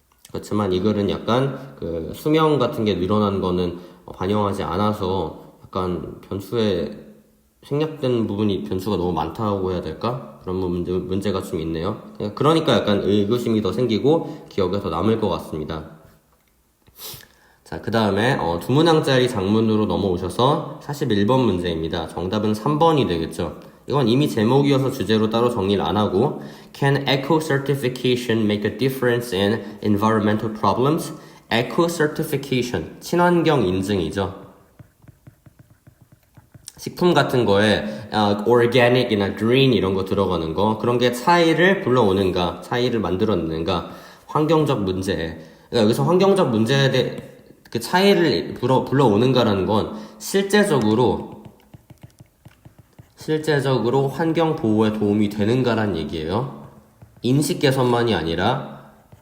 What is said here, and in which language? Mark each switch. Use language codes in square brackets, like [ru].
[ko] 그렇지만 이 글은 약간 그 수명 같은 게 늘어난 거는 반영하지 않아서 약간 변수에 생략된 부분이 변수가 너무 많다고 해야 될까? 그런 문제가 좀 있네요. 그러니까 약간 의구심이 더 생기고 기억에 더 남을 것 같습니다. 자, 그 다음에 두 문항짜리 장문으로 넘어오셔서 41번 문제입니다. 정답은 3번이 되겠죠. 이건 이미 제목이어서 주제로 따로 정리를 안 하고 [en] Can eco certification make a difference in environmental problems? [ko] eco certification, 친환경 인증이죠. 식품 같은 거에 organic이나 green 이런 거 들어가는 거, 그런 게 차이를 불러오는가, 차이를 만들어내는가, 환경적 문제. 그러니까 여기서 환경적 문제에 대해 그 차이를 불러오는가라는 건 실제적으로 환경 보호에 도움이 되는가라는 얘기예요. 인식 개선만이 아니라